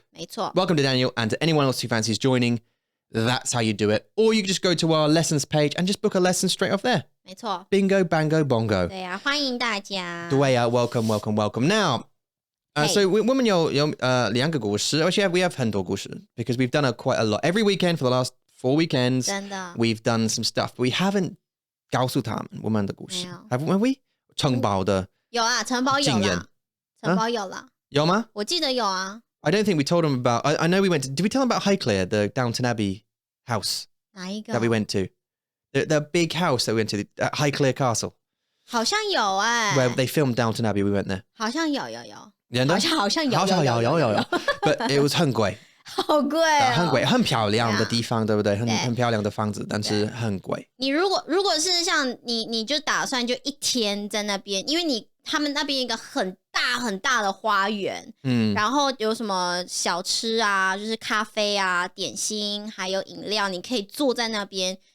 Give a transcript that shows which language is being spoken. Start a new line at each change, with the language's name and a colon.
English: So welcome to Daniel, and to anyone else who fancies joining, that's how you do it. Or you can just go to our lessons page and just book a lesson straight off there.
Chinese: 没错
English: Bingo, bango, bongo.
Chinese: 对啊，欢迎大家。对啊
English: welcome. Now, so
Chinese: 我们有2个故事
English: Actually, we have
Chinese: 很多故事
English: because we've done quite a lot. Every weekend for the last 4 weekends,
Chinese: 真的
English: we've done some stuff. But we haven't
Chinese: 告诉他们我们的故事。没有
English: Haven't we?
Chinese: 城堡的有啊，城堡有经验啦，城堡有啦，有吗？我记得有啊。
English: I don't think we told them about. I know we went to. Did we tell them about Highclere, the Downton Abbey house
Chinese: 哪一个
English: that we went to? The big house that we went to, Highclere Castle,
Chinese: 好像有哎、
English: where they filmed Downton Abbey. We went there.
Chinese: 好像有，真的？好像有，好像有。
English: But it was
Chinese: 很贵，好贵哦，很贵，很漂亮的地方，对不对？很漂亮的房子，但是很贵。你如果是像你就打算就一天在那边，因为他们那边一个很大的花园，然后有什么小吃啊，就是咖啡啊、点心，还有饮料，你可以坐在那边。